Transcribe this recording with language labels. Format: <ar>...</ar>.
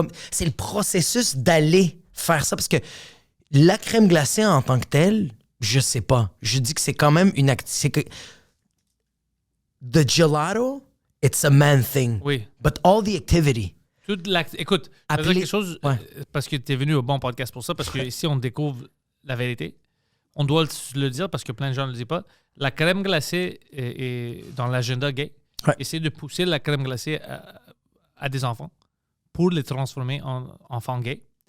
<fr>C'est le processus d'aller faire ça. Parce que la crème glacée en tant que telle, je sais pas. Je dis que c'est quand même une activité.</fr> <en>The gelato, it's a man thing.</en> <fr>Oui.</fr> <en>But all the activity.</en> <fr>Écoute, je vais dire quelque chose Ouais. parce que tu es venu au bon podcast pour ça, parce que ici, on découvre la vérité. On doit le dire parce que plein de gens ne le disent pas. La crème glacée est dans l'agenda gay. Ouais. Essayer de pousser la crème glacée à des enfants pour les transformer en enfants gays.</fr>